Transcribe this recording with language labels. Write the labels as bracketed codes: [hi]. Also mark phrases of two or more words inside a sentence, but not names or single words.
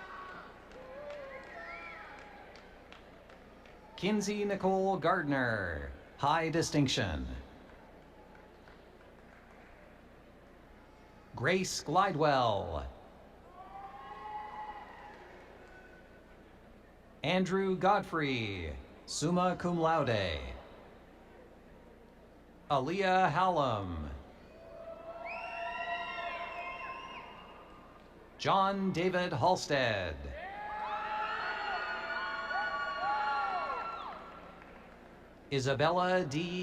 [en] Kinsey Nicole Gardner, high distinction. Grace Glidewell. Andrew Godfrey, [la] summa cum laude. [en] Aaliyah Hallam. John David Halstead. Isabella D.